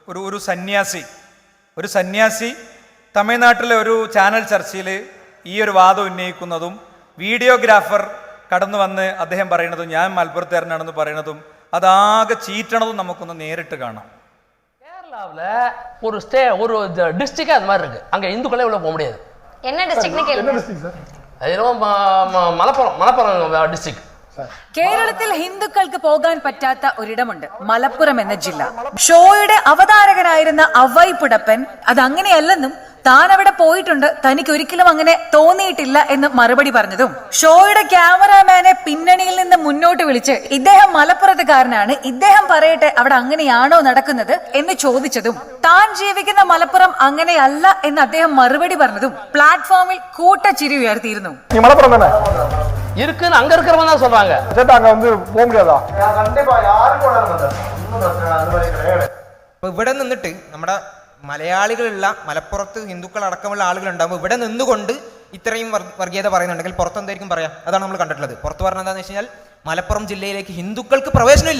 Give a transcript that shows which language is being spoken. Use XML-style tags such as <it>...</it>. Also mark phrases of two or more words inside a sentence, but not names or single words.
<ml>ഒരു സന്യാസി തമിഴ്നാട്ടിലെ ഒരു ചാനൽ ചർച്ചയിൽ ഈ ഒരു വാദം ഉന്നയിക്കുന്നതും വീഡിയോഗ്രാഫർ കടന്നു വന്ന് അദ്ദേഹം പറയുന്നതും ഞാൻ മലപ്പുറത്തുകാരനാണെന്ന് പറയുന്നതും അതാകെ ചീറ്റണതും നമുക്കൊന്ന് നേരിട്ട് കാണാം.</ml> <ta>கேரளாவில் ஒரு டிஸ்ட்ரிக்ட் அது மாதிரி இருக்கு. அங்க இந்துக்களே உள்ள போக முடியாது. என்ன டிஸ்ட்ரிக்ட்னு கேளுங்க.</ta> <ml>മലപ്പുറം ഡിസ്ട്രിക്ട്. കേരളത്തിൽ ഹിന്ദുക്കൾക്ക് പോകാൻ പറ്റാത്ത ഒരിടമുണ്ട്, മലപ്പുറം എന്ന ജില്ല. ഷോയുടെ അവതാരകനായിരുന്ന അവൈ പുടപ്പൻ അതങ്ങനെയല്ലെന്നും താൻ അവിടെ പോയിട്ടുണ്ട്, തനിക്ക് ഒരിക്കലും അങ്ങനെ തോന്നിയിട്ടില്ല എന്ന് മറുപടി പറഞ്ഞതും ഷോയുടെ ക്യാമറാമാനെ പിന്നണിയിൽ നിന്ന് മുന്നോട്ട് വിളിച്ച് ഇദ്ദേഹം മലപ്പുറത്തുകാരനാണ്, ഇദ്ദേഹം പറയട്ടെ അവിടെ അങ്ങനെയാണോ നടക്കുന്നത് എന്ന് ചോദിച്ചതും താൻ ജീവിക്കുന്ന മലപ്പുറം അങ്ങനെയല്ല എന്ന് അദ്ദേഹം മറുപടി പറഞ്ഞതും പ്ലാറ്റ്ഫോമിൽ കൂട്ടച്ചിരി ഉയർത്തിയിരുന്നു.</ml> <ta>இருக்குன்னு அங்க இருக்கிறவங்க தான் சொல்றாங்க. அங்க வந்து போக முடியாதா?</ta> <ml>ഇവിടെ നിന്നിട്ട് നമ്മുടെ മലയാളികളുള്ള മലപ്പുറത്ത് ഹിന്ദുക്കൾ അടക്കമുള്ള ആളുകളുണ്ടാകുമ്പോൾ ഇവിടെ നിന്നുകൊണ്ട് ഇത്രയും വർഗീയത പറയുന്നുണ്ടെങ്കിൽ പുറത്തെന്തായിരിക്കും പറയാം? അതാണ് നമ്മൾ കണ്ടിട്ടുള്ളത്. പുറത്ത് പറഞ്ഞത് എന്താണെന്ന് വെച്ച് കഴിഞ്ഞാൽ മലപ്പുറം ജില്ലയിലേക്ക് ഹിന്ദുക്കൾക്ക് പ്രവേശനമില്ല.</ml>